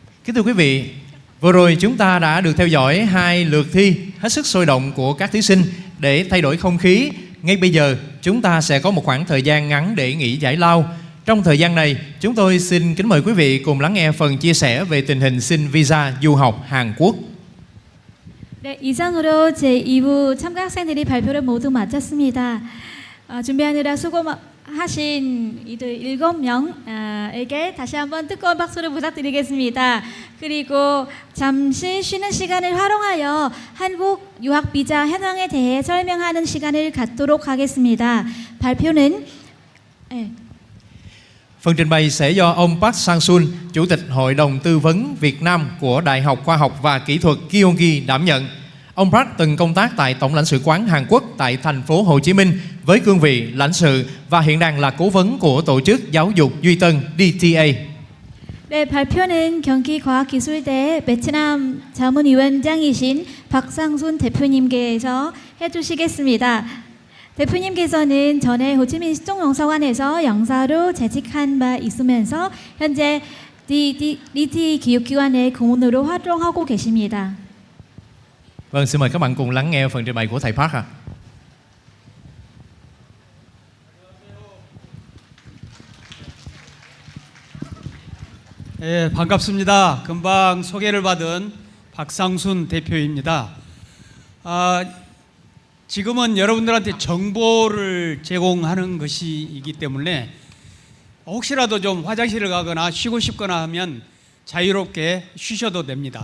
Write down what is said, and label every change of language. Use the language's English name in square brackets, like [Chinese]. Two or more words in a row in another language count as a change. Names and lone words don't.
[Vietnamese] Kính thưa quý vị, vừa rồi chúng ta đã được theo dõi 2 lượt thi hết sức sôi động của các thí sinh. Để thay đổi không khí, ngay bây giờ chúng ta sẽ có một khoảng thời gian ngắn để nghỉ giải lao. Trong thời gian này, chúng tôi xin kính mời quý vị cùng lắng nghe phần chia sẻ về tình hình xin visa du học Hàn Quốc. [Korean] 네, 이상으로 제2부 참가 학생들이 발표를 모두 마쳤습니다. 준비하느라 수고하신 이들 7명에게 다시 한번 뜨거운 박수를 부탁드리겠습니다. 그리고 잠시 쉬는 시간을 활용하여 한국 유학 비자 현황에 대해 설명하는 시간을 갖도록 하겠습니다. 발표는 [Vietnamese] Phần trình bày sẽ do ông Park Sang-sun, Chủ tịch Hội đồng Tư vấn Việt Nam của Đại học Khoa học và Kỹ thuật Gyeonggi đảm nhận. Ông Park từng công tác tại Tổng lãnh sự quán Hàn Quốc tại thành phố Hồ Chí Minh với cương vị lãnh sự và hiện đang là cố vấn của tổ chức giáo dục Duy Tân DTA. [Korean] 네, 발표는 경기과학기술대 베트남 자문위원장이신 박상순 대표님께서 해주시겠습니다. 대표님께서는 전에 호치민 시종영사관에서 영사로 재직한 바 있으면서 현재 DT 교육기관의 고문으로 활동하고 계십니다. [Vietnamese] Vâng, xin mời các bạn cùng lắng nghe phần trình bày của thầy Park ạ. [Korean] 예, 반갑습니다. 금방 소개를 받은 박상순 대표입니다. 지금은 여러분들한테 정보를 제공하는 것이기 때문에 혹시라도 좀 화장실을 가거나 쉬고 싶거나 하면 자유롭게 쉬셔도 됩니다.